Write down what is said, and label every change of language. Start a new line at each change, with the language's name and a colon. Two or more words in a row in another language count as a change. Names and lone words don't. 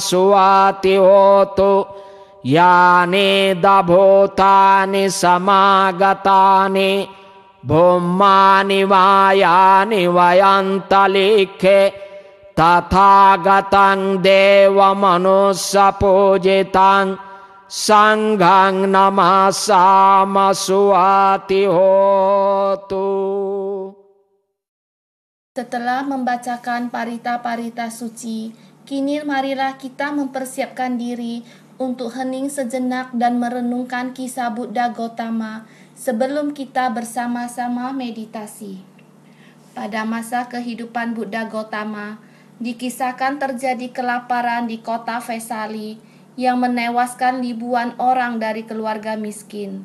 Pali: suati hotu yani dabhutani samagatani bhummani vayani vayantalikhe tathagatang deva manussa pujitang sanghang namasama suati hotu.
Indonesian: Setelah membacakan parita-parita suci, kini marilah kita mempersiapkan diri untuk hening sejenak dan merenungkan kisah Buddha Gautama sebelum kita bersama-sama meditasi. Pada masa kehidupan Buddha Gautama, dikisahkan terjadi kelaparan di kota Vesali yang menewaskan ribuan orang dari keluarga miskin.